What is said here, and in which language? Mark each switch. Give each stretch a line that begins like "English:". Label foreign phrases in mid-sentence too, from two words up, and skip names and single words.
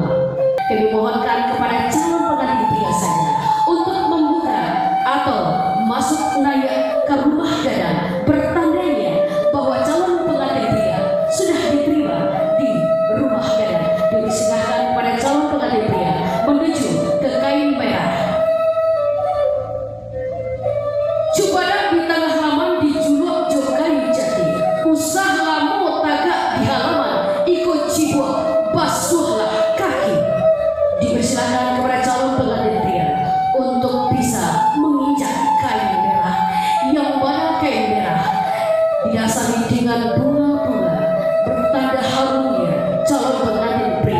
Indonesian: Kami mohonkan kepada calon pengantin pria saja untuk membuka atau masuk naik ke rumah gadang, bertandanya bahwa calon pengantin pria sudah diterima di rumah gadang. Dipersilakan kepada calon pengantin pria menuju ke kain merah.
Minangkabau: Cubadak di tengah laman dijuluk jok kayu jati, usah lamu tagak di halaman, ikut cibuk basuhlah kaki.
Indonesian: Dipersilakan kepada calon pengantin pria untuk bisa menginjak kain merah, yang mana kain merah didasari dengan bunga-bunga bertanda harumnya calon pengantin pria.